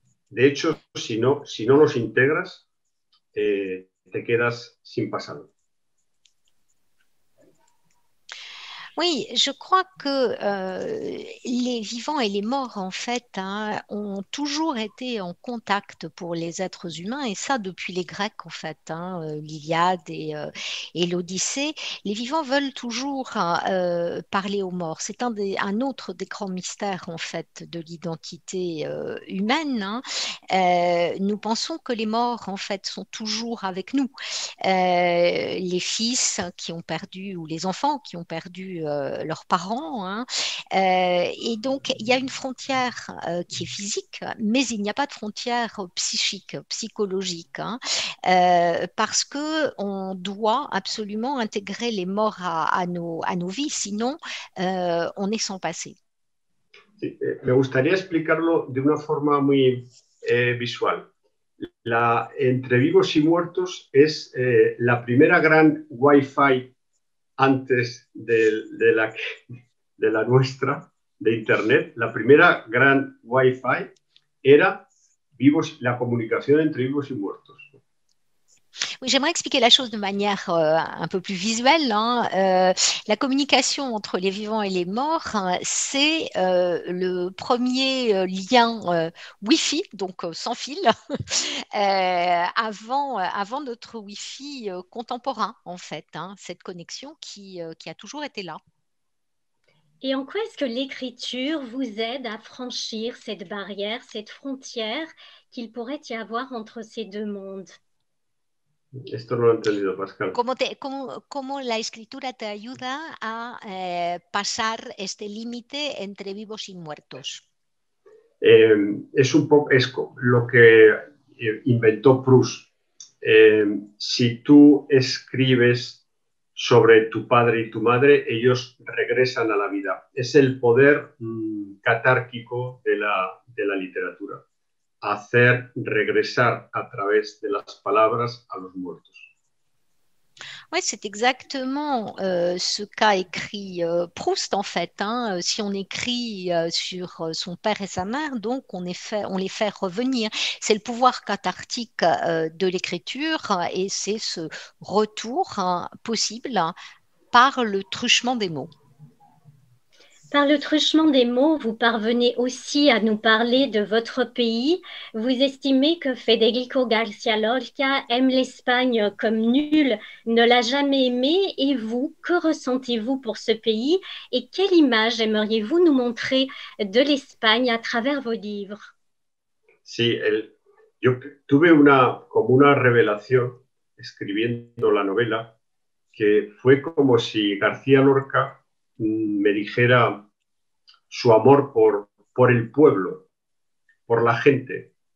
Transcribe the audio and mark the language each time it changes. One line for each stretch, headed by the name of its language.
Spanish: De hecho, si no los integras, te quedas sin pasado.
French: Oui, je crois que les vivants et les morts, en fait, hein, ont toujours été en contact pour les êtres humains, et ça depuis les Grecs, en fait, hein, l'Iliade et l'Odyssée. Les vivants veulent toujours parler aux morts. C'est un autre des grands mystères, en fait, de l'identité humaine, hein. Nous pensons que les morts, en fait, sont toujours avec nous. Les fils qui ont perdu, ou les enfants qui ont perdu leurs parents, hein. Et donc, il y a une frontière qui est physique, mais il n'y a pas de frontière psychique, psychologique, hein, parce qu'on doit absolument intégrer les morts à nos vies, sinon on est sans passé.
Spanish: Sí, me gustaría explicarlo de una forma muy visual. Entre vivos y muertos es la primera gran Wi-Fi antes de la nuestra, de Internet. La primera gran Wi-Fi era la comunicación entre vivos y muertos.
French: Oui, j'aimerais expliquer la chose de manière un peu plus visuelle, hein. La communication entre les vivants et les morts, hein, c'est le premier lien Wi-Fi, donc sans fil, avant notre Wi-Fi contemporain, en fait, hein, cette connexion qui a toujours été là. Et en quoi est-ce que l'écriture vous aide à franchir cette barrière, cette frontière qu'il pourrait y avoir entre ces deux mondes?
Spanish: Esto no lo he entendido, Pascal. ¿Cómo la escritura te ayuda a pasar este límite entre vivos y muertos? Es un poco lo que inventó Proust. Si tú escribes sobre tu padre y tu madre, ellos regresan a la vida. Es el poder catárquico de la literatura, hacer regresar a través de las palabras a los muertos.
French: Oui, c'est exactement ce qu'a écrit Proust, en fait, hein. Si on écrit sur son père et sa mère, donc on les fait revenir. C'est le pouvoir cathartique de l'écriture et c'est ce retour possible par le truchement des mots. Par le truchement des mots, vous parvenez aussi à nous parler de votre pays. Vous estimez que Federico García Lorca aime l'Espagne comme nul ne l'a jamais aimé. Et vous, que ressentez-vous pour ce pays? Et quelle image aimeriez-vous nous montrer de l'Espagne à travers vos livres?
Spanish: Sí, yo tuve como una revelación escribiendo la novela, que fue como si García Lorca me dijera su amor por el pueblo, por la gente.